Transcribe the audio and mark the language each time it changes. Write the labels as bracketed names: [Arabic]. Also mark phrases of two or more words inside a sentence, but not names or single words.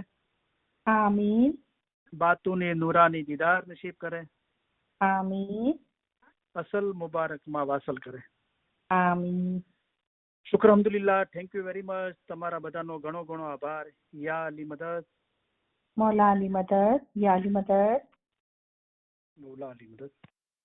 [Gujarati] આમીન. બાતોની નૂરાની દીદાર નસીબ કરે. આમીન. અસલ મુબારકમાં વાસલ કરે. આમીન. [Arabic] شكر الحمد لله. [English] thank you very much. [Gujarati] તમારા બધાનો ઘણો આભાર. [Urdu] یا علی مدد, مولا علی مدد، یا علی مدد. مولا علی مدد.